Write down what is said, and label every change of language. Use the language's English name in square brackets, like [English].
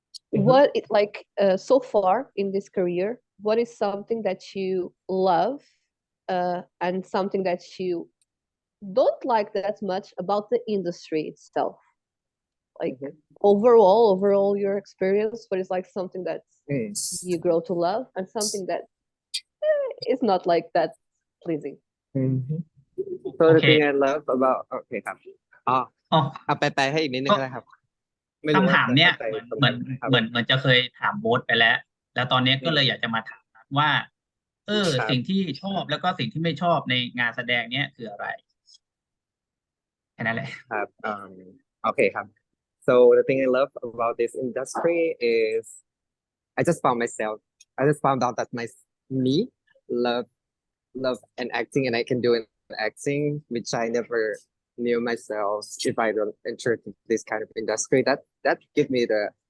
[English] What it like so far in this career? What is something that you love and something that you don't like that much about the industry itself? Like overall your experience, what is like something that you grow to love and something that is not like that pleasing? So the Okay. thing I love about [Thai] โอเคครับอ๋อ อ๋อ เอาไปให้อีกนิดนึงก็ได้ครับ ไม่รู้ ว่า ถามเนี้ย จะข้าใจ เหมือน ตรงไหนครับ เหมือนจะเคยถามโบ๊ทไปแล้ว แล้วตอนนี้ก็เลยอยากจะมาถามนัทว่า ครับ สิ่งที่ชอบแล้วก็สิ่งที่ไม่ชอบในงานแสดงเนี้ยคืออะไรแค่นั้นแหละ ครับ [English] okay ครับ so the thing I love about this industry is I just found out that me love and acting and I can do an acting which I never knew myself if I don't enter this kind of industry that give me the